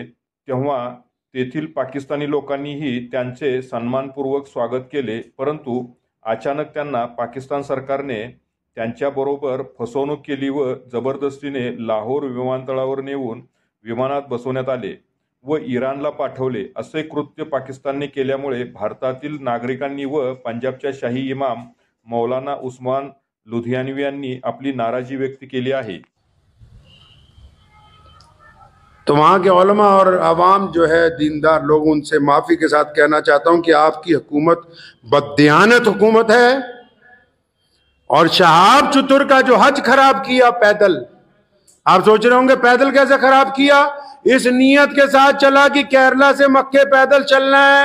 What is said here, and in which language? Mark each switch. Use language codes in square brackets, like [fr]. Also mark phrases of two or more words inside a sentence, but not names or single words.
[mr] तेव्हा तेथील पाकिस्तानी लोकांनीही त्यांचे सन्मानपूर्वक स्वागत केले, परंतु अचानक त्यांना पाकिस्तान सरकारने त्यांच्याबरोबर फसवणूक केली व जबरदस्तीने लाहोर विमानतळावर नेऊन विमानात बसवण्यात आले व इराणला पाठवले. असे कृत्य पाकिस्तानने केल्यामुळे भारतातील नागरिकांनी व पंजाबच्या शाही इमाम मौलाना उस्मान लुधियानवी यांनी आपली नाराजी व्यक्त केली आहे. [hi] तो वहाँ के उलमा और आवाम जो है दीनदार लोग, उनसे माफ़ी के साथ कहना चाहता हूँ कि आपकी हुकूमत बददियानत हुकूमत है और शहाब चित्तूर का जो हज खराब किया पैदल, आप सोच रहे होंगे पैदल कैसे खराब किया, इस नीयत के साथ चला कि केरला से मक्के पैदल चलना है।